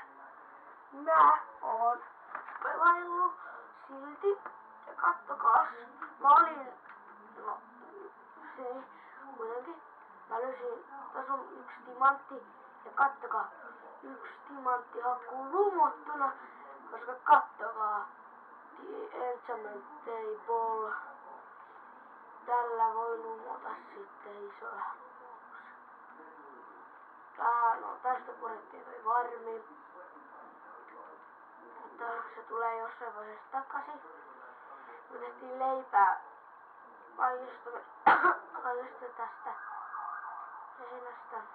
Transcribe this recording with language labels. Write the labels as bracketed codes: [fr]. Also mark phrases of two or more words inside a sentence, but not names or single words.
[fi] Mä oon pelaillut silti ja kattokaas. Mä olin se kuitenkin. Mä löysin, tässä on yksi timantti ja kattokaa, yksi timantti hakkuu lumottuna, koska kattokaa, [en] the enchantment table. [fi] Tällä voi lumota sitten isoja. No tästä purettiin toi varmi. Mutta se tulee jossain vaiheessa takaisin. Me tehtiin leipää kaikesta tästä heinästä.